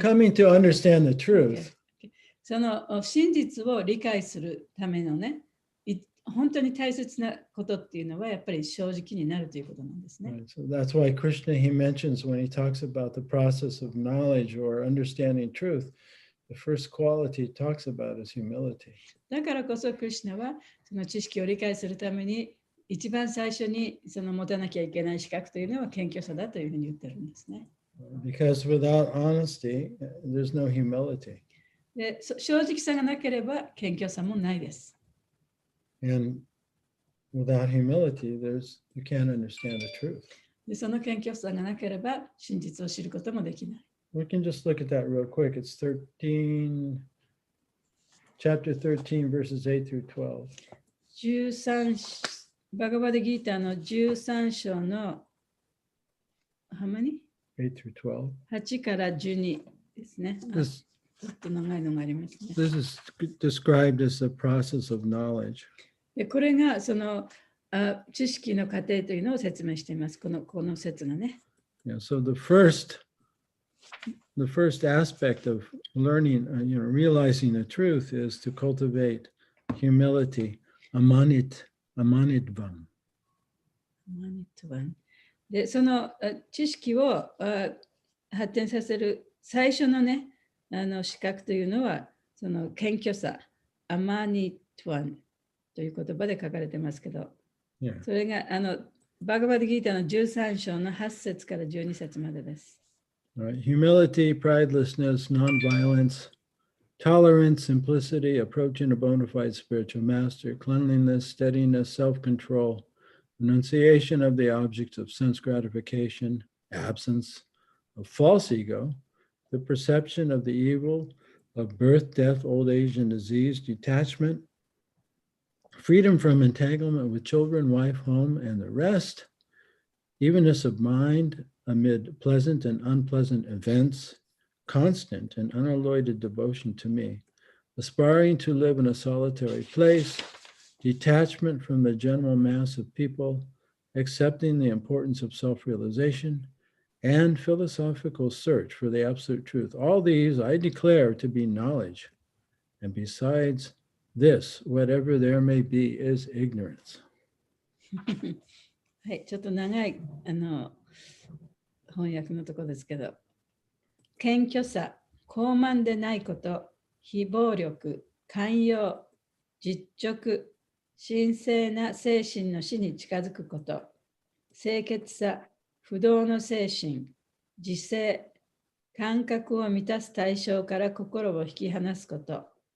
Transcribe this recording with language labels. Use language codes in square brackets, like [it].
[en] coming to understand the truth. [ja] その真実を理解するためのね、本当に大切なことっていうのはやっぱり正直になるということなんですね。 [en] Right, so that's why Krishna, he mentions when he talks about the process of knowledge or understanding truth, the first quality he talks about is humility. [ja] だからこそクリシュナはその知識を理解するために一番最初にその持たなきゃいけない資格というのは謙虚さだというふうに言ってるんですね。 [en] Because without honesty, there's no humility. [ja] で、正直さがなければ謙虚さもないです。 [en] And without humility, you can't understand the truth. [ja] で、その謙虚さがなければ真実を知ることもできない。 [en] We can just look at that real quick. It's chapter 13, verses 8 through 12. [ja] バガバデギーターの13章の [en] how many? 8 through 12. [ja] 8から12ですね。ちょっと長いのがありますね。 [en] This is described as the process of knowledge. [ja] で、これがその知識の過程というのを説明しています。この説がね。 [en] Yeah, so the first aspect of learning, realizing the truth is to cultivate humility, amanitvam. [ja] で、その知識を発展させる最初のね、資格というのは、その謙虚さ、アマニトワンという言葉で書かれてますけど、 [en] Yeah. [ja] それがバガバディギーターの13章の8節から12節までです。 [en] Right. Humility, pridelessness, nonviolence, tolerance, simplicity, approaching a bona fide spiritual master, cleanliness, steadiness, self-control, renunciation of the objects of sense gratification, absence of false ego, the perception of the evil of birth, death, old age, and disease, detachment, freedom from entanglement with children, wife, home, and the rest, evenness of mind amid pleasant and unpleasant events, constant and unalloyed devotion to me, aspiring to live in a solitary place, detachment from the general mass of people, accepting the importance of self-realization, and philosophical search for the absolute truth. All these I declare to be knowledge. And besides this, whatever there may be, is ignorance. [ja] はい、ちょっと長い翻訳のところですけど、謙虚さ、傲慢でないこと、非暴力、寛容、実直、神聖な精神の死に近づくこと、清潔さ、不動の精神、自制、感覚を満たす対象から心を引き離すこと、